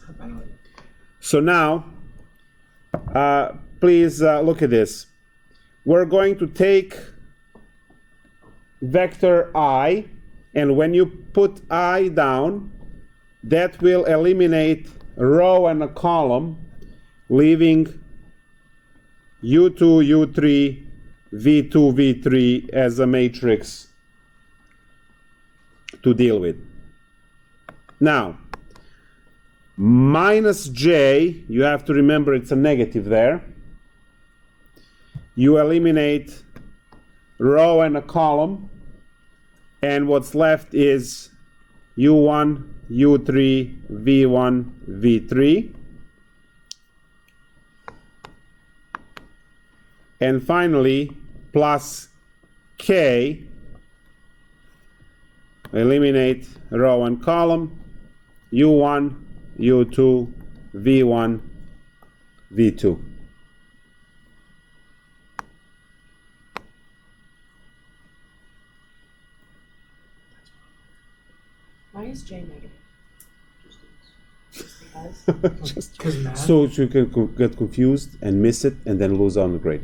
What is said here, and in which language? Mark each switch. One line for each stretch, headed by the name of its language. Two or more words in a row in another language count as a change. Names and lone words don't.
English: So now, please look at this. We're going to take vector I, and when you put I down, that will eliminate a row and a column, leaving u2, u3, v2, v3 as a matrix to deal with. Now, minus j, you have to remember it's a negative there. You eliminate row and a column, and what's left is u1, u3, v1, v3. And finally, plus k, eliminate row and column, u1, u2, v1, v2. Why is j negative? Just because? So you can get confused and miss it and then lose on the grade.